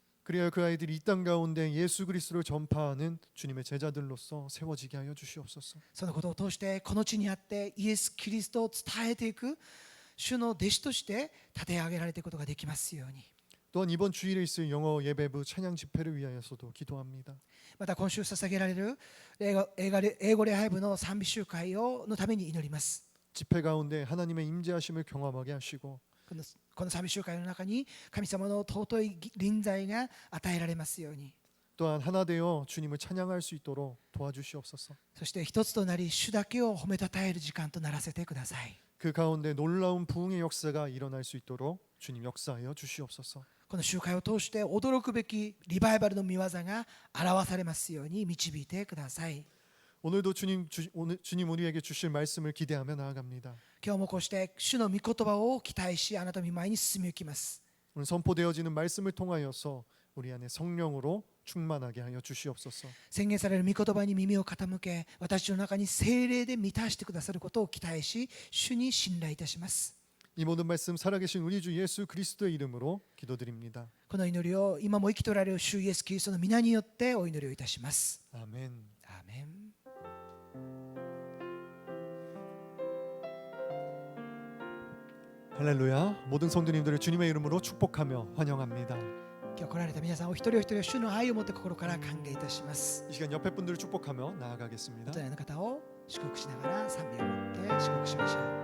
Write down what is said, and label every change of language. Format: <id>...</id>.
<ko>그래야 그 아이들이 이 땅 가운데 예수 그리스도를 전파하는 주님의 제자들로서 세워지게 하여 주시옵소서.</ko> <ja>そのことを通してこの地にあってイエス・キリストを伝えていく主の弟子として立て上げられていくことができますように。</ja> <ko>또한 이번 주일에 있을 영어 예배부 찬양 집회를 위하여서도 기도합니다.</ko> <ja>また今週捧げられる英語礼拝部の賛美集会のために祈ります。</ja> <ko>집회 가운데 하나님의 임재하심을 경험하게 하시고</ko> <ja>この賛美集会の中に神様の尊い臨在が与えられますように。</ja> <ko>또한 하나 되어 주님을 찬양할 수 있도록 도와주시옵소서.</ko> <ja>そして一つとなり主だけを褒めたたえる時間とならせてください。</ja> <ko>그 가운데 놀라운 부흥의 역사가 일어날 수 있도록 주님 역사하여 주시옵소서.</ko> <ja>この集会を通して驚くべきリバイバルの御業が表されますように導いてください。</ja> <ko>오늘도 주님 우리에게 주실 말씀을 기대하며 나아갑니다.</ko> <ja>今日もこうして主の御言葉を期待し、あなたの御前に進み行きます。</ja> <ko>오늘 선포되어지는 말씀을 통하여서 우리 안에 성령으로 충만하게 하여 주시옵소서.</ko> <ja>宣言される御言葉に耳を傾け、私の中に聖霊で満たしてくださることを期待し、主に信頼いたします。</ja> <ko>이 모든 말씀 살아계신 우리 주 예수 그리스도의 이름으로 기도드립니다.</ko> <ja>この祈りを今も生きておられる主イエス・キリストの皆によってお祈りをいたします。</ja> <ko>아멘.</ko> <ja>アーメン。</ja> <ko>할렐루야. 모든 성도님들을 주님의 이름으로 축복하며 환영합니다.</ko> <ja>今日来られた皆さんお一人お一人を主の愛を持って心から歓迎いたします。</ja> <ko>이 시간 옆에 분들을 축복하며 나아가겠습니다.</ko> <ja>お隣の方を祝福しながら賛美を持って祝福しましょう。</ja>